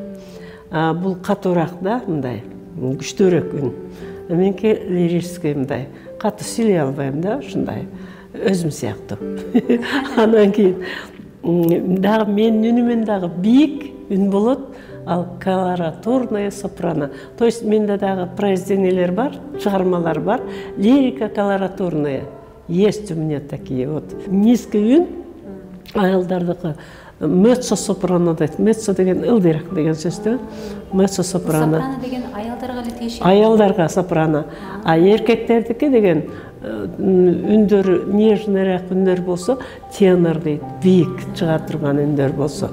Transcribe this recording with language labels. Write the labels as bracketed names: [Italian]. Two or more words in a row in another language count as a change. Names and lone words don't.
[Kyrgyz] Бул катуураак да, мындай күчтүүрөөк үн. Меники лирический мындай катуу сүйлөй албайм да, ушундай өзүм сыяктуу. Анан кийин дагы менин үнүмөн дагы бийик үн болот. Ал колоратурная сопрано. [Russian] То есть [Kyrgyz] менде дагы произведениялер бар, чыгармалар бар. [Russian] Лирика колоратурная. Есть у меня такие вот. [Kyrgyz] Низкий үн, аялдардыкы меццо-сопрано дейт. Меццо деген ылдыйраак деген сөз да. Меццо-сопрано. Сопрано деген аялдарга эле тиешелүү. Аялдарга сопрано. А эркектердики деген үндөрү нежныйраак үндөр болсо, тенор дейт, бийик чыга турган үндөр болсо.